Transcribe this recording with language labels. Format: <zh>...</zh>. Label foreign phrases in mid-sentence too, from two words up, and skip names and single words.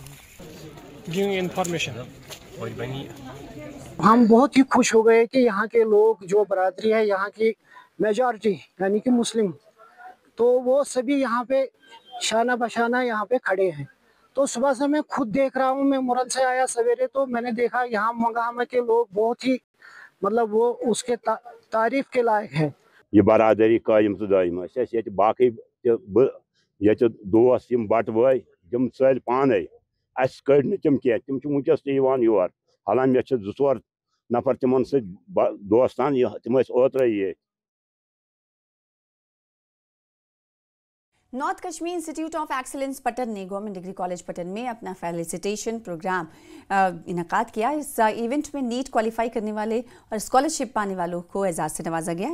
<hi>हम बहुत ही खुश हो गए कि यहाँ के लोग, जो बरादरी है यहाँ की मेजॉरिटी यानी कि मुस्लिम, तो वो सभी यहाँ पे शाना बशाना यहाँ पे खड़े हैं। तो सुबह से मैं खुद देख रहा हूँ, मैं मुरन से आया सवेरे, तो मैंने देखा यहाँ मोंगापामा के लोग बहुत ही मतलब वो उसके तारीफ के लायक है। ये बरादरी कायम तो दायम</hi> <ks>बाकी दोस्त बट वाई तम चल पान अस कड़ तम कह तम वनकस योर हालान मे 2-4 नफर तिमन दोस्तान तम ओत्र ये।</ks> <hi>नॉर्थ कश्मीर इंस्टीट्यूट ऑफ एक्सीलेंस पटन ने गवर्नमेंट डिग्री कॉलेज पटन में अपना</hi> <en>felicitation programme</en> <hi>इनेकाद किया। इस इवेंट में</hi> <en>NEET qualify</en> <hi>करने वाले और स्कॉलरशिप पाने वालों को एजाज से नवाजा गया।</hi>